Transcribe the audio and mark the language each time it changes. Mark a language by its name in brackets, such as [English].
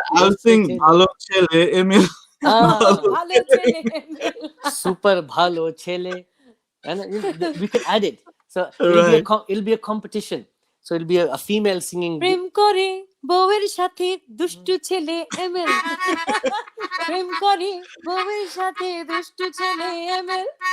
[English] I'll sing [Bangla] ভালো ছেলে [English] Emil. [Bangla] ভালো ছেলে। [English] Super [Bangla] ভালো ছেলে, [English] and we can add it. So Right. it'll be a competition. So it'll be a female singing. [Bangla] প্রেম করে বউয়ের সাথে দুষ্টু ছেলে এমএল, প্রেম করে বউয়ের সাথে দুষ্টু ছেলে এমএল।